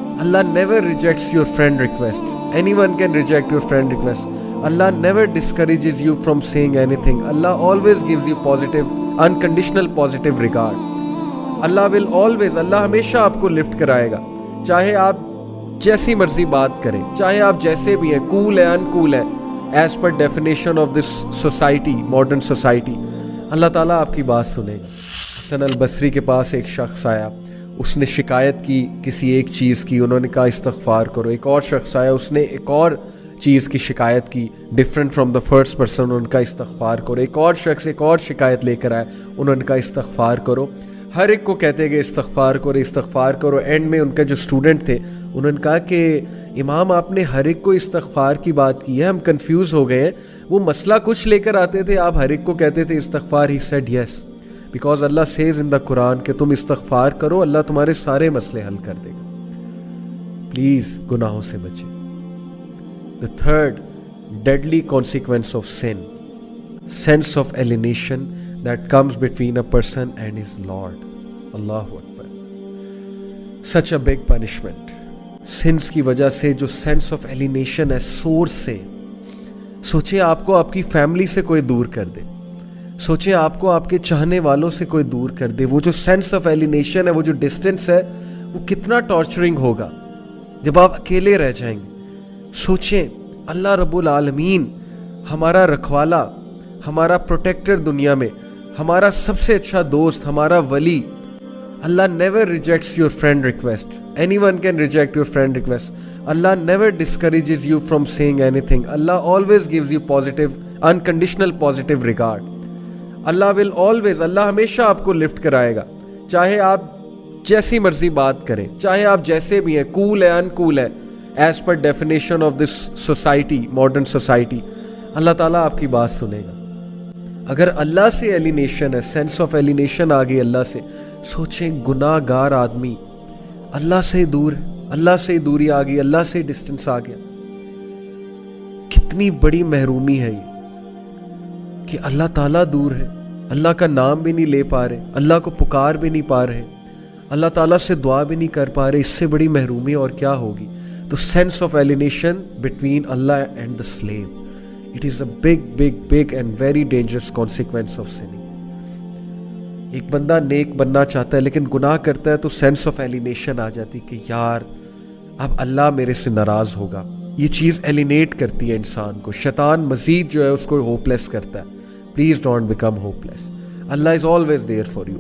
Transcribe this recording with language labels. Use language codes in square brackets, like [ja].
[en] Allah never rejects your friend request. Anyone can reject your friend request. Allah never discourages you from saying anything. Allah always gives you positive, unconditional positive regard. [ur] Allah ہمیشہ آپ کو lift کرائے گا, چاہے آپ جیسی مرضی بات کریں, چاہے آپ جیسے بھی ہیں, کول ہے, انکول ہے, [en] As per definition of this society, modern society. [ur] اللہ تعالیٰ آپ کی بات سنے گا. حسن البصری کے پاس ایک شخص آیا, اس نے شکایت کی کسی ایک چیز کی, انہوں نے کہا استغفار کرو. ایک اور شخص آیا, اس نے ایک اور چیز کی شکایت کی [en] different from the first person, [ur] انہوں نے کہا استغفار کرو. ایک اور شخص ایک اور شکایت لے کر آیا, انہوں نے کہا استغفار کرو. ہر ایک کو کہتے گئے استغفار کرو استغفار کرو. اینڈ میں ان کا جو اسٹوڈنٹ تھے انہوں نے کہا کہ امام آپ نے ہر ایک کو استغفار کی بات کی ہے, ہم کنفیوز ہو گئے ہیں. وہ مسئلہ کچھ لے کر آتے تھے, آپ ہر ایک کو کہتے تھے استغفار. [en] he said yes, because Allah says in the Quran [ur] کہ تم استغفار کرو, اللہ تمہارے سارے مسئلے حل کر دے گا. پلیز گناہوں سے بچیں. [en] The third deadly consequence of sin, sense of alienation that comes between a person and his Lord. Allahu Akbar. Such a big punishment. [ur] Sins کی وجہ سے جو sense of alienation ہے سورس سے, سوچیں آپ کو آپ کی فیملی سے کوئی دور کر دے, سوچیں آپ کو آپ کے چاہنے والوں سے کوئی دور کر دے. وہ جو sense of alienation ہے, وہ جو distance ہے, وہ کتنا ٹارچرنگ ہوگا جب آپ اکیلے رہ جائیں گے. سوچیں اللہ رب العالمین ہمارا رکھوالا, ہمارا پروٹیکٹر دنیا میں, ہمارا سب سے اچھا دوست, ہمارا ولی. [en] Allah never rejects your friend request. Anyone can reject your friend request. Allah never discourages you from saying anything. Allah always gives you positive, unconditional positive regard. [ur] اللہ ہمیشہ آپ کو لفٹ کرائے گا, چاہے آپ جیسی مرضی بات کریں, چاہے آپ جیسے بھی ہیں, کول ہے, انکول ہے, [en] As per definition of this society, modern society. [ur] اللہ تعالیٰ آپ کی بات سنے گا. اگر اللہ سے ایلینیشن ہے, سینس آف ایلینیشن آ گئی اللہ سے, سوچیں گناہ گار آدمی اللہ سے دور ہے, اللہ سے دوری آ گئی, اللہ سے ڈسٹنس آ گیا. کتنی بڑی محرومی ہے یہ کہ اللہ تعالیٰ دور ہے, اللہ کا نام بھی نہیں لے پا رہے, اللہ کو پکار بھی نہیں پا رہے, اللہ تعالیٰ سے دعا بھی نہیں کر پا رہے. اس سے بڑی محرومی اور کیا ہوگی. [en] تو sense of alienation between Allah and the slave, it is a big and very dangerous consequence of sinning. [ur] ایک بندہ نیک بننا چاہتا ہے لیکن گناہ کرتا ہے تو سینس آف ایلینیشن آ جاتی کہ یار اب اللہ میرے سے ناراض ہوگا. یہ چیز ایلینیٹ کرتی ہے انسان کو. شیطان مزید جو ہے اس کو ہوپ لیس کرتا ہے. [en] Please don't become hopeless. Allah is always there for you.